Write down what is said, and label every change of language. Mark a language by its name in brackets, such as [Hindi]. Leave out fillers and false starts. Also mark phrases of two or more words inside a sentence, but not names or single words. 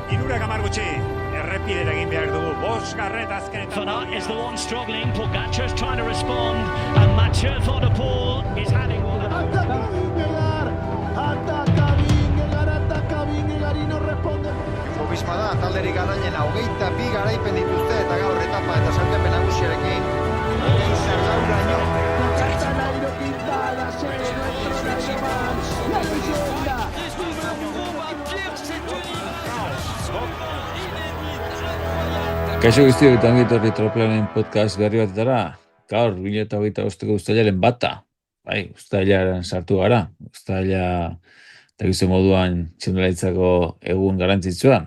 [Basque] Irurak hamar gutxi. Errepidera egin behar dugu. Bosgarret azkenetan. [English] Van Aert is the one struggling. Pogacar's trying to respond. And Mathieu Van der Poel is having one. [Spanish] Ataca Vingegaard y no responde. [Basque] Jumbo-Visma da, talderik garailena, 22 garaipen dituzte eta gaur etapa eta sailkapen nagusiarekin. Gauraino. [Spanish] Nairo Quintana, nuestro nacional, la leyenda. [Basque] Kaixo guztiok eta ongi etorri Tropelanen podcast berri batetara. Gaur, 2025ko uztailaren bata. Bai, uztailaren sartu gara. Uztaila eta gizu moduan txirrindularitzako egun garrantzitsua.